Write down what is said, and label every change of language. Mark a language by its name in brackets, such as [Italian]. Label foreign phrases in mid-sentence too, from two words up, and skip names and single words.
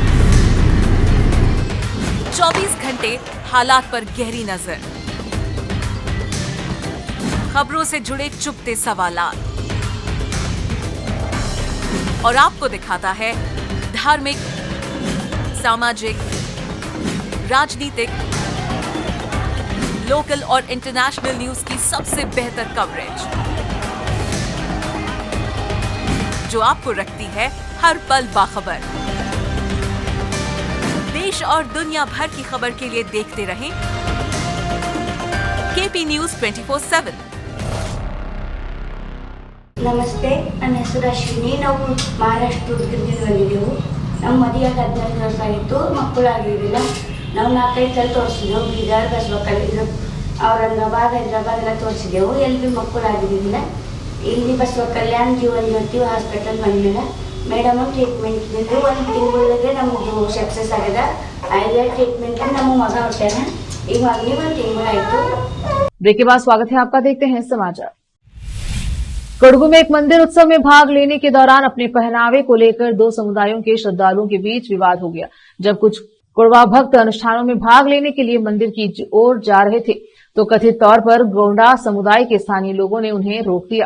[Hindi] 24 घंटे हालात पर गहरी नजर, खबरों से जुड़े चुपते सवालात और आपको दिखाता है धार्मिक, सामाजिक, राजनीतिक, लोकल और [English] international news [Hindi] की सबसे बेहतर कवरेज, जो आपको रखती है हर पल बाखबर। देश और दुनिया भर की खबर के लिए देखते रहें केपी न्यूज 24/7। [Kannada] ನಮಸ್ತೆ, ನನ್ನ ಹೆಸರು ಅಶ್ವಿನಿ. ನಾವು ಮಹಾರಾಷ್ಟ್ರ ಉದ್ಗಿರ್ದಿಂದ ಬಂದಿದ್ದೆವು. ನಮ್ಮ ಮದುವೆಯಾಗಿ 14 ವರ್ಷ ಆಗಿತ್ತು, ಮಕ್ಕಳಾಗಿರಲಿಲ್ಲ. ನಾವು 4-5 ಸಲ ತೋರಿಸಿದೆವು. ಬೀದರ್, ಬಸವಕಲ್ಯಾಣ, ಔರಂಗಾಬಾದ್, ಹೈದರಾಬಾದ್ ಎಲ್ಲ ತೋರಿಸಿದೆವು. ಎಲ್ಲಿ ಮಕ್ಕಳಾಗಿರಲಿಲ್ಲ. ಇಲ್ಲಿ ಬಸವಕಲ್ಯಾಣ ಜೀವನ್ ಜ್ಯೋತಿ ಹಾಸ್ಪಿಟಲ್ ಬಂದಿಲ್ಲ. [English] madam treatment [Kannada] ಇದ್ದಿದ್ದು 1 ತಿಂಗಳಿಗೆ ನಮ್ಮದು ಸಕ್ಸಸ್ ಆಗ್ಯದ. ಐದೇ ಟ್ರೀಟ್ಮೆಂಟ್ ನಮ್ಮ ಮಗ ಹೊಟ್ಟಾನ. ಈಗ ಮಗನಿಗೆ 1 ತಿಂಗಳಾಯಿತು. [Hindi] ब्रेक के बाद स्वागत है आपका। देखते हैं समाचार। कोडगू में एक मंदिर उत्सव में भाग लेने के दौरान अपने पहनावे को लेकर 2 समुदायों के श्रद्धालुओं के बीच विवाद हो गया। जब कुछ कोडवा भक्त अनुष्ठानों में भाग लेने के लिए मंदिर की ओर जा रहे थे तो कथित तौर पर गोंडा समुदाय के स्थानीय लोगों ने उन्हें रोक दिया।